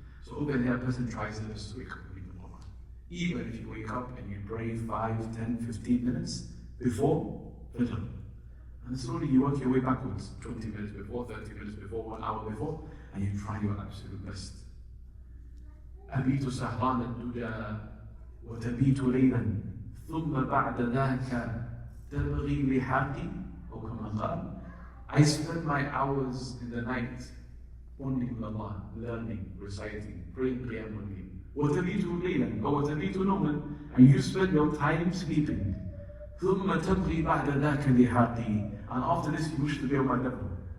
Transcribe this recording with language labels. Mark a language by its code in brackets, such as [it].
[en] So over here, a person tries their best to wake up and read the Quran. Even if you wake up and you pray 5, 10, 15 minutes before Fajr. And slowly you work your way backwards, 20 minutes before, 30 minutes before, 1 hour before, and you try your absolute best. [ar] أبيت سهران الدجى وتبيت ليلا ثم بعد ذاك تبغي لحاقي أو كما قال. [en] I spend my hours in the night bonding with Allah, learning, reciting, praying Qiyamul Layl. [ar] وتبيت ليلا أو وتبيت نوما, [en] and you spend your time sleeping. [ar] ثم تبغي بعد ذاك لحاقي, [en] and after this you wish to be on my level.